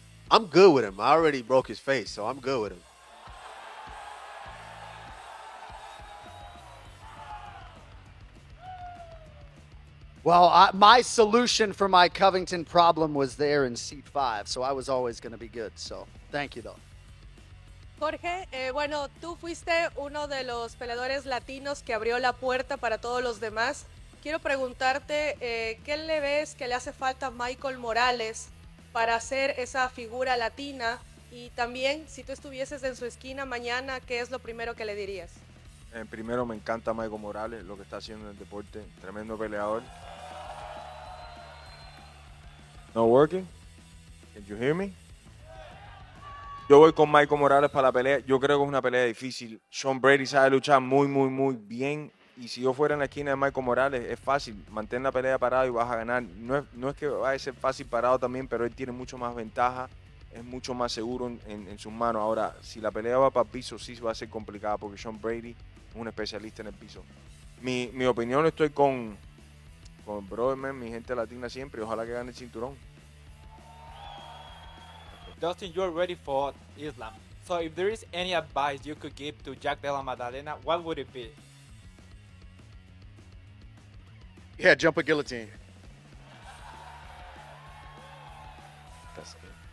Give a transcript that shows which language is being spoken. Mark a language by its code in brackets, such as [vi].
[en] I'm good with him. I already broke his face, so I'm good with him. Well, my solution for my Covington problem was there in seat 5, so I was always going to be good. So, thank you, though. [es] Jorge, bueno, tú fuiste uno de los peleadores latinos que abrió la puerta para todos los demás. Quiero preguntarte, ¿qué le ves que le hace falta a Michael Morales para ser esa figura latina? Y también, si tú estuvieses en su esquina mañana, ¿qué es lo primero que le dirías? Primero, me encanta Michael Morales, lo que está haciendo en el deporte. Tremendo peleador. [en] No working? Can you hear me? [es] Yo voy con Michael Morales para la pelea. Yo creo que es una pelea difícil. Sean Brady sabe luchar muy, muy, muy bien. Y si yo fuera en la esquina de Michael Morales, es fácil. Mantén la pelea parado y vas a ganar. No es que vaya a ser fácil parado también, pero él tiene mucho más ventaja. Es mucho más seguro en sus manos. Ahora, si la pelea va para el piso, sí va a ser complicada porque Sean Brady es un especialista en el piso. Mi opinión, estoy con el brother, man, mi gente latina siempre. Ojalá que gane el cinturón. [en] Dustin, you're ready for Islam. So if there is any advice you could give to Jack Della Maddalena, what would it be? Yeah, jump a guillotine. That's good.